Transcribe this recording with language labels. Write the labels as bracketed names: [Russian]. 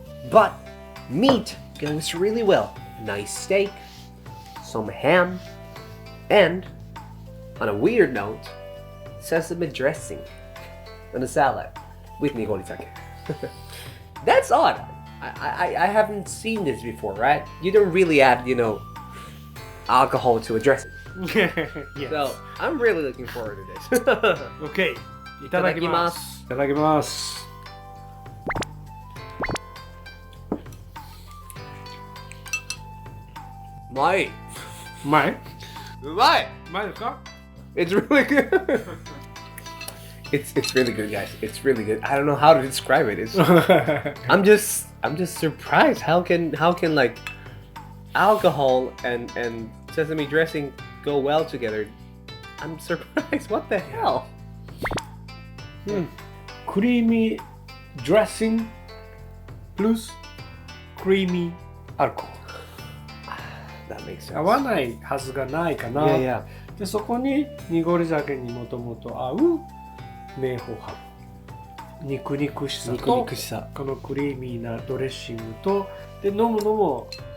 [English] But meat goes really well. Nice steak, some ham, and, on a weird note, sesame dressing on a salad with nigori sake. That's odd. I haven't seen this before, right? You don't really add, alcohol to a dressing. Yes. So I'm really looking forward to this. Okay. [Japanese] いただきます。いただきます。うまい。うまい？うまい。うまいですか？ [English] It's really good. It's really good, guys. It's really good. I don't know how to describe it. I'm just surprised. How can like alcohol and sesame dressing go well together? I'm surprised. What the hell? [Japanese] クリーミードレッシングプラスクリーミーアルコール [English] That makes sense. [Japanese] 合わないはずがないかな。 [English] Yeah. [Japanese] でそこに濁り酒にもともと合う明宝ハム肉々しさとこのクリーミーなドレッシングとで飲むのも